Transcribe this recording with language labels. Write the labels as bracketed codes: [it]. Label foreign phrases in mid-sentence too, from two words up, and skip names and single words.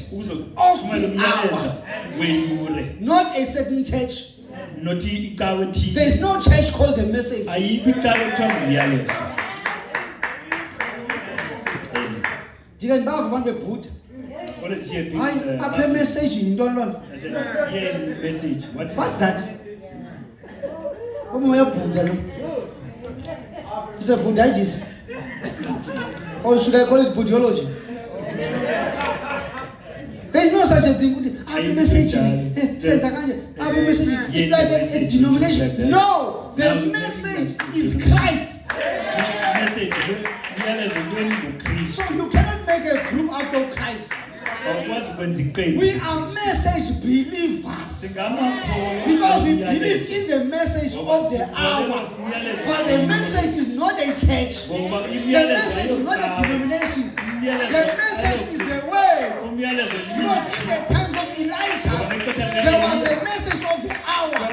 [xh] uzothumela umyalezo weyure [en] not a certain church. [xh] not icawe ethile [en] There is no church called the message. [xh] ayikho icawe ekuthiwa ngumyalezo Jika ndibava abantu bebhuda. [en] what is here [xh] Hayi apha message yintoni loo nto? [en] message what is What's that? [xh] Umoya Buddha lo. [en] It's a Buddhitis. Or should I call it Buddhology? There is no such a thing. Every message. Every message. It's like a denomination. No, the message is Christ. [xh] Message umyalezo lwembuKristu. [en] So you cannot make a group after Christ. [xh] Awukwazi ukwenza iqembu. [en] We are message believers. [xh] Singamakholwa [en] Because we believe in the message of the hour. But the message is not a church. The message is not a denomination. The message is the word. Because in the time of Elijah, there was a message of the hour.